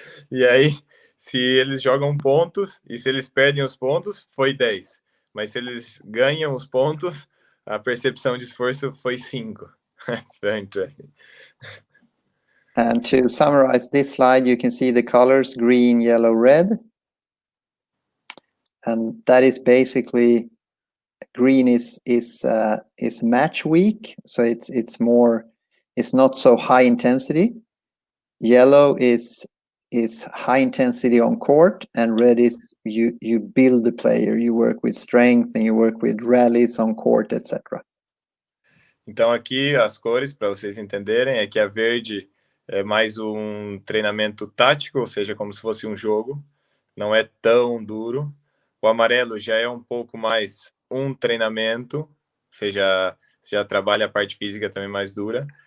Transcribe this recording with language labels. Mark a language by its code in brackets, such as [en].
[pt] E aí, se eles jogam pontos e se eles perdem os pontos, foi 10. Mas se eles ganham os pontos, a percepção de esforço foi 5. [en] That's very interesting. And to summarize this slide, you can see the colors green, yellow, red. And that is basically, green is match week, so it's not so high intensity. Yellow is high intensity on court, and red is you build the player, you work with strength and you work with rallies on court, etc. [pt] Então aqui as cores, para vocês entenderem, é que a verde é mais um treinamento tático, ou seja, como se fosse um jogo, não é tão duro. O amarelo já é um pouco mais um treinamento, ou seja, já trabalha a parte física também mais dura.